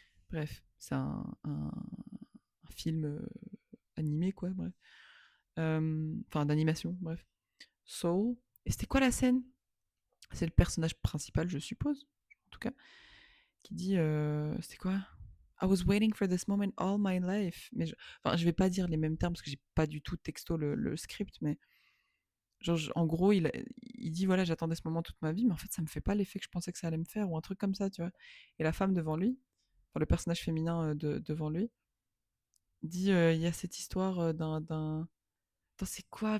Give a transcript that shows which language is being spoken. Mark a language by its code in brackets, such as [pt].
[fr] Bref, c'est un film animé, quoi, bref. Enfin, d'animation, bref. Soul. Et c'était quoi la scène? C'est le personnage principal, je suppose, en tout cas, qui dit, c'était quoi? [en] I was waiting for this moment all my life. [fr] Mais enfin, je vais pas dire les mêmes termes parce que j'ai pas du tout texto le script, mais genre, en gros, il dit voilà, j'attendais ce moment toute ma vie, mais en fait, ça me fait pas l'effet que je pensais que ça allait me faire, ou un truc comme ça, tu vois. Et la femme devant lui, enfin, le personnage féminin devant lui, dit il y a cette histoire d'un. Attends, c'est quoi?